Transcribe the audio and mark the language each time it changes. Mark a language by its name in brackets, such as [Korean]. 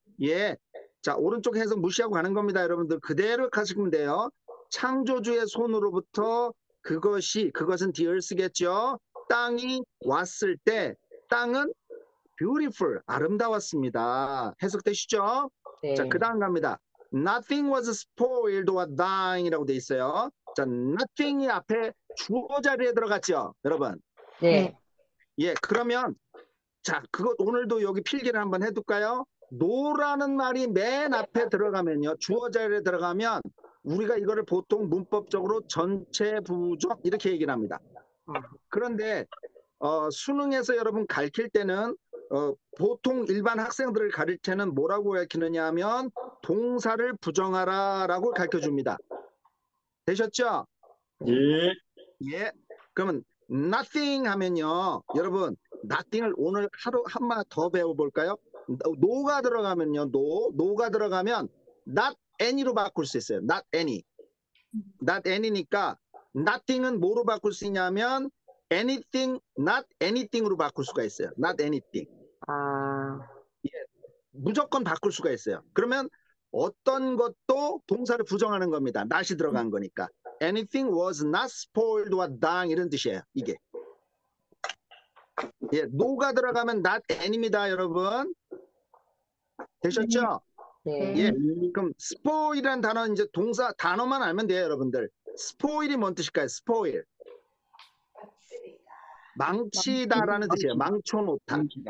[Korean] 예. 자, 오른쪽 해석 무시하고 가는 겁니다. 여러분들 그대로 가시면 돼요. 창조주의 손으로부터 그것은 the earth겠죠. 땅이 왔을 때 땅은 beautiful, 아름다웠습니다. 해석되시죠? 네. 자, 그 다음 갑니다. [English] Nothing was spoiled or dying [Korean] 이라고 돼 있어요. 자, nothing이 앞에 주어 자리에 들어갔죠, 여러분. 네. 예, 그러면 자, 그것 오늘도 여기 필기를 한번 해둘까요? no라는 말이 맨 앞에 들어가면요, 주어 자리에 들어가면 우리가 이거를 보통 문법적으로 전체 부정 이렇게 얘기를 합니다. 그런데 수능에서 여러분 가르칠 때는 보통 일반 학생들을 가르칠 때는 뭐라고 가르치느냐 하면 동사를 부정하라라고 가르쳐 줍니다. 되셨죠? 예. 예. 그러면 nothing 하면요. 여러분 nothing을 오늘 하루 한마 더 배워볼까요? no가 들어가면요. no가 들어가면 [English] not any [Korean] 로 바꿀 수 있어요. not any. not any니까 nothing은 뭐로 바꿀 수 있냐면 anything, [English] not anything [Korean] 으로 바꿀 수가 있어요. [English] not anything. [Korean] 아. 무조건 바꿀 수가 있어요. 그러면 어떤 것도 동사를 부정하는 겁니다. not이 들어간 거니까. [English] Anything was not spoiled or dying [Korean] 이런 뜻이에요. 이게. 예, no가 들어가면 not any입니다, 여러분. 되셨죠? 네. 예. 그럼 spoil이라는 단어는 이제 동사 단어만 알면 돼요, 여러분들. spoil이 뭔 뜻일까요? [English] spoil. [Korean] 망치다라는 뜻이에요. 망쳐놓다.